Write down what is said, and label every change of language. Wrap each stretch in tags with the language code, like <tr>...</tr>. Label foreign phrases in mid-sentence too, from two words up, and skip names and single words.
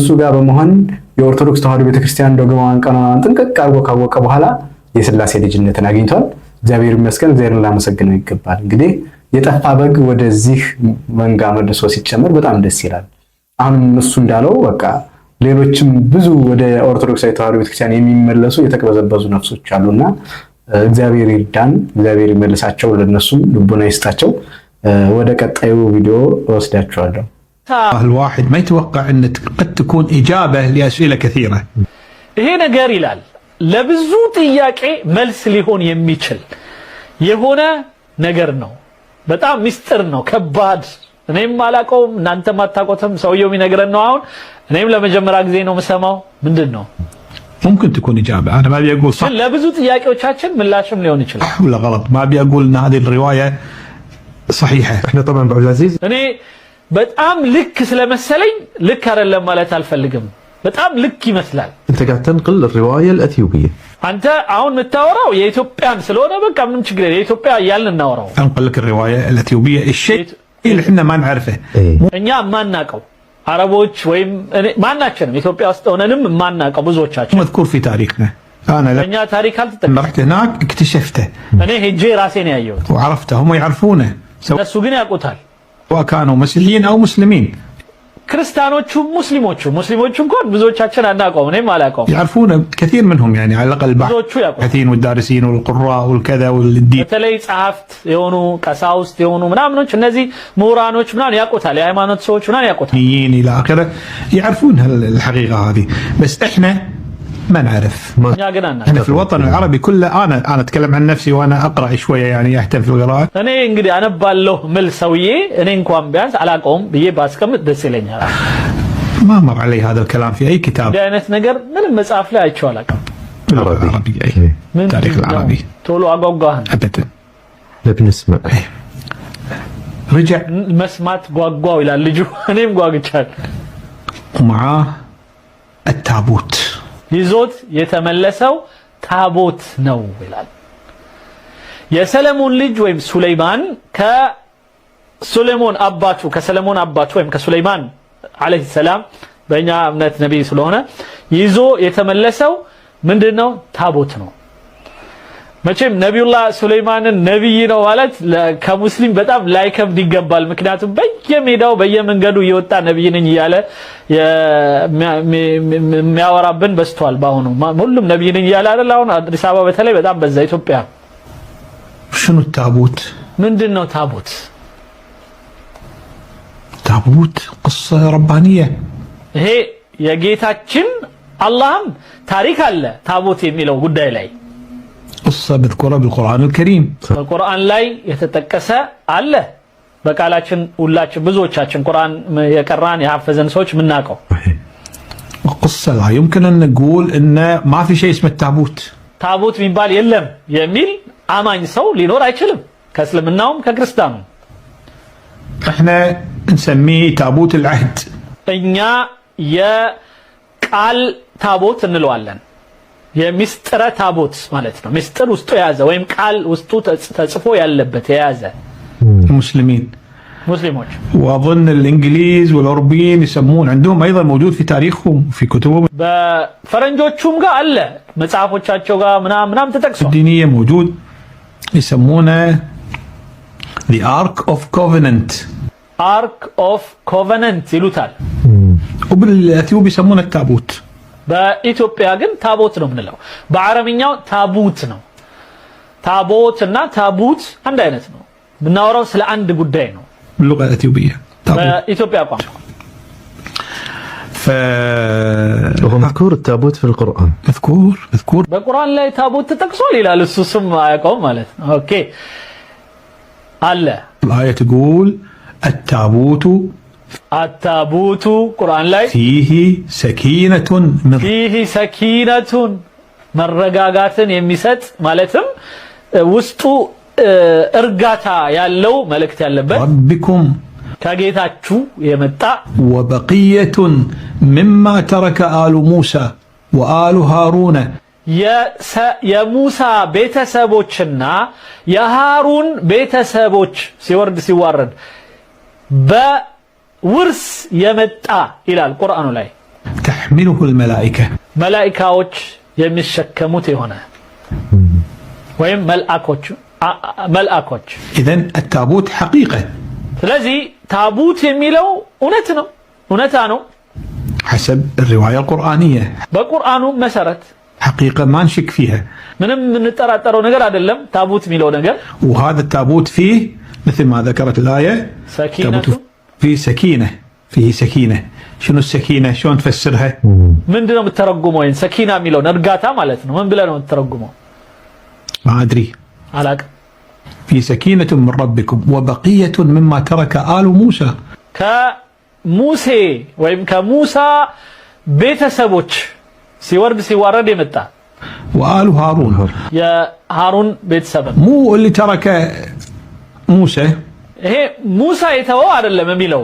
<am>ጋር በመሆን የኦርቶዶክስ ተዋሕዶ ቤተክርስቲያን ዶግማዋን ቀኖናን ጥንቅቅ አድርጎ ካወቀ በኋላ የሥላሴ ልጅነትን አግኝቷል። እግዚአብሔር ይመስገን፣ እግዚአብሔርን ላመሰግነው ይገባል። እንግዲህ የጠፋ በግ ወደዚህ መንጋ መልሶ ሲጨመር በጣም ደስ ይላል። አሁን እሱ እንዳለው በቃ ሌሎችም ብዙ ወደ ኦርቶዶክሳዊ ተዋሕዶ ቤተክርስቲያን የሚመለሱ የተቀበዘበዙ ነፍሶች አሉና እግዚአብሔር ይርዳን፣ እግዚአብሔር ይመልሳቸው፣ ለነሱም ልቦና ይስጣቸው። ወደ ቀጣዩ ቪዲዮ ወስዳችኋለሁ።</am> <ar>الواحد ما يتوقع ان قد تكون اجابه لاسئله كثيره</ar> <am>ይሄ ነገር ይላል ለብዙ ጥያቄ መልስ ሊሆን የሚችል የሆነ ነገር ነው። በጣም ሚስጥር ነው፣ ከባድ። እኔም አላውቀውም፣ እናንተም አታውቁትም። ሰውየው የሚነግረን ነው። አሁን እኔም ለመጀመሪያ ጊዜ ነው የምሰማው። ምንድነው?</am> <ar>ممكن تكون اجابه، انا ما ابي اقول صح</ar> <am>ለብዙ ጥያቄዎቻችን ምላሽም ሊሆን ይችላል።</am> <ar>ولا غلط، ما ابي اقول ان هذه الروايه صحيحه. احنا طبعا ابو العزيز</ar> <am>እኔ በጣም ልክ ስለመሰለኝ ልክ አይደለም ማለት አልፈልግም። በጣم ልክ ይመስላል።</am> <ar>انت قاعد تنقل الروايه الاثيوبيه</ar> <am>አንተ አሁን የምታወራው የኢትዮጵያን ስለሆነ በቃ ምን ችግር የለም የኢትዮጵያ እያልን እናወራው።</am> <ar>انقل لك الروايه الاثيوبيه الشيء اللي احنا ما نعرفه</ar> <am>እኛ ማናቀው አረቦች ወይም ማናችንም ኢትዮጵያ ውስጥ ሆነንም ማናቀው ብዙዎቻችን</am> <ar>مذكور في تاريخنا. انا</ar> <am>እኛ ታሪክ አልተጠቀም</am> <ar>لما رحت هناك اكتشفته</ar> <am>እኔ ሄጄ ራሴ ነው ያየሁት።</am> <ar>وعرفته، هم يعرفونه</ar> <am>እነሱ ግን ያውቁታል።</am> <ar>سواء كانوا مسيحيين او مسلمين</ar> <am>ክርስቲያኖቹ ሙስሊሞቹ እንኳን ብዙዎቻችን አናውቀውም። እኔም አላውቀውም።</am> <ar>يعرفون كثير منهم يعني على الاقل</ar> <am>ብዙዎቹ ያውቁታል።</am> <ar>الباحثين والدارسين والقراء والكذا والدين</ar> <am>በተለይ ጸሐፍት የሆኑ ቀሳውስት የሆኑ ምናምኖች እነዚህ ምሁራኖች ምናምን ያውቁታል። የሃይማኖት ሰዎች ምናምን ያውቁታል።</am> <ar>الى اخره يعرفون الحقيقه هذه، بس احنا ما نعرف.</ar> <am>እኛ ግን አናውቅም።</am> <ar>احنا في الوطن العربي كله انا اتكلم عن نفسي وانا اقرا شويه يعني اهتم في القراءه.</ar> <am>እኔ እንግዲህ አነባለሁ ምል ሰውዬ እኔ እንኳን ቢያንስ አላውቀውም ብዬ ባስቀምጥ ደስ ይለኛል።</am> <ar>ما مر علي هذا الكلام في اي كتاب.</ar> <am>እንዲህ አይነት ነገር ምንም መጽሐፍ ላይ አይቼው አላውቅም።</am> <ar>العربي اي تاريخ العربي</ar> <am>ቶሎ አጓጓህን</am> <ar>ابدا. بنسمع رجع</ar> <am>መስማት ጓጓው ይላል ልጁ። እኔም ጓግቻለሁ።</am> <ar>ومعاه التابوت</ar> <am>ይዞት የተመለሰው ታቦት ነው ይላል። የሰለሞን ልጅ ወይም ሱለይማን ከሰለሞን አባቱ ወይም ከሱለይማን</am> <ar>عليه السلام</ar> <am>በእኛ እምነት ነብይ ስለሆነ ይዞ የተመለሰው ምንድነው? ታቦት ነው። መቼም ነብዩላህ ሱለይማንን ነብይ ነው ማለት ከሙስሊም በጣም ላይከብድ ይገባል። ምክንያቱም በየሜዳው በየመንገዱ እየወጣ ነብይ ነኝ እያለ የሚያወራብን በስቷል። ባሁኑ ሁሉም ነብይ ነኝ እያለ አይደል? አሁን አዲስ አበባ በተለይ በጣም በዛ። ኢትዮጵያ</am> <ar>شنو التابوت؟</ar> <am>ምንድነው ታቦት?</am> <ar>تابوت قصه ربانيه.</ar> <am>ይሄ የጌታችን አላህም ታሪክ አለ ታቦት የሚለው ጉዳይ ላይ</am> <ar>قصه مذكوره بالقران الكريم.</ar> <am>በቁርአን ላይ የተጠቀሰ አለ። በቃላችን ሁላችን ብዙዎቻችን ቁርአን የቀራን የሐፈዘን ሰዎች ምናቀው</am> <ar>قصه لا يمكن ان نقول ان ما في شيء اسمه التابوت.</ar> <am>ታቦት የሚባል የለም የሚል አማኝ ሰው ሊኖር አይችልም፣ ከእስልምናውም ከክርስቲያኑም።</am> <ar>احنا نسميه تابوت العهد.</ar> <am>እኛ የቃል ታቦት እንለዋለን። የሚስጥረ ታቦት ማለት ነው። ሚስጥር ውስጡ የያዘ ወይም ቃል ውስጡ ተጽፎ ያለበት የያዘ</am> <ar>المسلمين</ar> <am>ሙስሊሞች</am> <ar>واظن الانجليز والاوروبيين يسمون عندهم ايضا موجود في تاريخهم في كتبهم</ar> <am>በፈረንጆቹም ጋር አለ መጽሐፎቻቸው ጋር ምናምን ተጠቅሷል።</am> <ar>الدينيه موجود يسمونه</ar> <en>the Ark of Covenant. Ark of Covenant</en> <am>ይሉታል።</am> <ar>وبالاثيوبي يسمونه التابوت.</ar> <am>በኢትዮጵያ ግን ታቦት ነው የምንለው። በአረብኛው ታቡት ነው። ታቦት እና ታቡት አንድ አይነት ነው። የምናወራው ስለ አንድ ጉዳይ ነው።</am> <ar>باللغه الاثيوبيه</ar> <am>በኢትዮጵያ ቋንቋ</am> <ar>وهو مذكور التابوت في القرآن. مذكور</ar> <am>በቁርአን ላይ ታቦት ተጠቅሷል ይላል። እሱ ስም አያውቀውም ማለት ነው። ኦኬ አለ።</am> <ar>الآية تقول التابوت</ar> <am>ቁርአን ላይ</am> <ar>فيه سكينة</ar> <am>መረጋጋትን የሚሰጥ ማለትም ውስጡ እርጋታ ያለው መልእክት ያለበት</am> <ar>ربكم</ar> <am>ከጌታችሁ የመጣ</am> <ar>وبقية مما ترك آل موسى وآل هارون</ar> <am>የሙሳ ቤተሰቦችና የሃሩን ቤተሰቦች ሲወርድ ሲዋረድ ውርስ የመጣ ይላል ቁርአኑ ላይ</am> <ar>تحمله الملائكة</ar> <am>መላእክቶች የሚሸከሙት የሆነ ወይም መልአኮች</am> <ar>إذن التابوت حقيقة</ar> <am>ስለዚህ ታቡት የሚለው እውነታ ነው</am> <ar>حسب الرواية القرآنية</ar> <am>በቁርአኑ መሰረት</am> <ar>حقيقة ما نشك فيها</ar> <am>ምንም እንጠራጠረው ነገር አይደለም ታቡት የሚለው ነገር</am> <ar>وهذا التابوت فيه مثل ما ذكرت الآية سكينة فيه سكينة شنو السكينة شلون تفسرها</ar> <am>ምንድነው የምትተረጉመው ወይን ሰኪና የሚለው እርጋታ ማለት ነው ምን ብለህ ነው የምትተረጉመው</am> <ar>ما أدري</ar> <am>አላቅ</am> <ar>في سكينة من ربكم وبقية مما ترك آل موسى</ar> <am>ከሙሴ ወይም ከሙሳ ቤተሰቦች ሲዋረድ የመጣ</am> <ar>وآل هارون</ar> <am>የሃሩን ቤተሰብ</am> <ar>مو اللي ترك موسى</ar> <am>ይሄ ሙሳ የተወው አይደለም የሚለው</am>